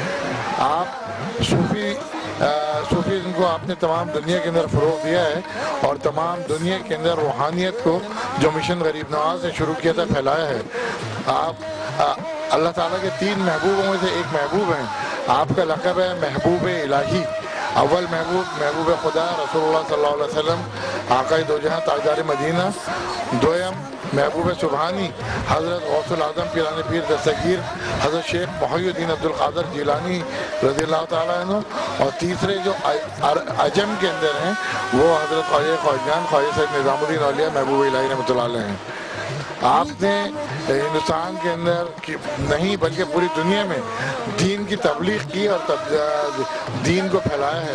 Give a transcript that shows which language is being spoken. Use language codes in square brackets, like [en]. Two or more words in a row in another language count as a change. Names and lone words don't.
[ur] آپ صوفیزم کو آپ نے تمام دنیا کے اندر فروغ دیا ہے، اور تمام دنیا کے اندر روحانیت کو جو مشن غریب نواز نے شروع کیا تھا پھیلایا ہے۔ آپ اللہ تعالیٰ کے 3 محبوبوں میں سے ایک محبوب ہیں۔ آپ کا لقب ہے محبوب الہی۔ اول محبوب خدا رسول اللہ [ar] صلی اللہ علیہ وسلم [ur] آقائے دو جہاں تاجدار مدینہ، دویم محبوب سبحانی، حضرت غوث الاعظم پیران پیر دستگیر حضرت شیخ محی الدین عبدالقادر جیلانی [ar] رضی اللہ تعالی عنہ, [ur] اور تیسرے جو عجم کے اندر ہیں وہ حضرت خواجہ خواجان خواجہ سید نظام الدین اولیاء محبوب الہی [ar] رحمۃ اللہ علیہ [ur] हैं। آپ نے ہندوستان کے اندر نہیں بلکہ پوری دنیا میں دین کی تبلیغ کی اور دین کو پھیلایا ہے.